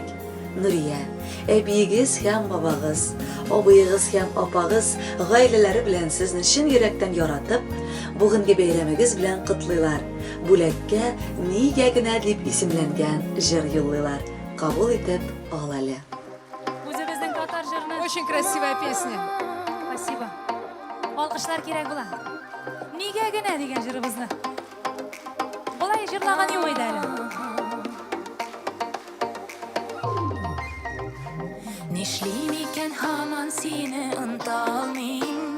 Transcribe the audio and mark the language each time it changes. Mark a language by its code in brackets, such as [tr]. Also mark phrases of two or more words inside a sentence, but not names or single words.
[tt] Нурия, әбиегез һәм бабагыз, абыегыз һәм апагыз гаиләләре белән сезне чын йөрәктән яратып, бүгенге бәйрәмегез белән котлыйлар. Бүләккә нигә генә дип исемләнгән җыр юллыйлар. Кабул итеп ал әле. Үзебезнең татар җырны. [ru] Очень красивая песня. Спасибо. [tt] Алкышлар кирәк була. Нигә генә дигән җырыбызны. Болай җырлаган юк иде әле. Нишлим икән һаман сине оныта алмыйм.